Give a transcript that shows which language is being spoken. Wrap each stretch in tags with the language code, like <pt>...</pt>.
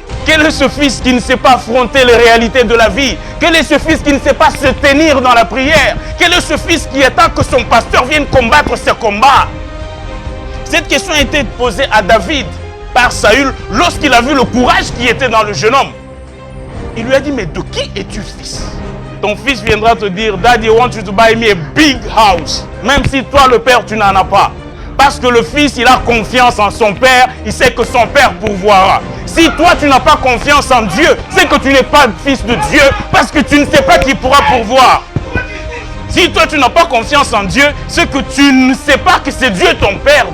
<fr>Quel est ce fils qui ne sait pas affronter les réalités de la vie? Quel est ce fils qui ne sait pas se tenir dans la prière? Quel est ce fils qui attend que son pasteur vienne combattre ses combats? Cette question a été posée à David par Saül lorsqu'il a vu le courage qui était dans le jeune homme. Il lui a dit, mais de qui es-tu fils? Ton fils viendra te dire,</fr> <en>Daddy, I want you to buy me a big house.</en> <fr>Même si toi, le père, tu n'en as pas. Parce que le fils, il a confiance en son père. Il sait que son père pourvoira. Si toi, tu n'as pas confiance en Dieu, c'est que tu n'es pas fils de Dieu. Parce que tu ne sais pas qui pourra pourvoir. Si toi, tu n'as pas confiance en Dieu, c'est que tu ne sais pas que c'est Dieu ton père.</fr>